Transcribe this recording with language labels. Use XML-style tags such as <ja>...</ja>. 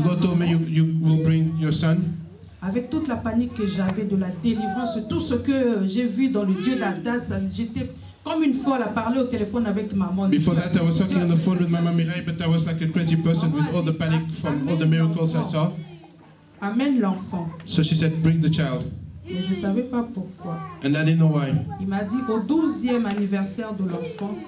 <en>The Lord told me, you will bring your son.</en> <fr>avec toute la panique que j'avais de la délivrance, tout ce que j'ai vu dans le Dieu d'Adassa, j'étais comme une folle à parler au téléphone avec maman.</fr> <en>Before that, I was talking on the phone with Mama Mirai, but I was like a crazy person with all the panic from all the miracles I saw.</en> <fr>Amène l'enfant.</fr> <en>So she said, Bring the child.</en> <fr>Mais je ne savais pas pourquoi.</fr> <en>And I didn't know why.</en> <fr>Il m'a dit au 12e anniversaire de l'enfant,</fr>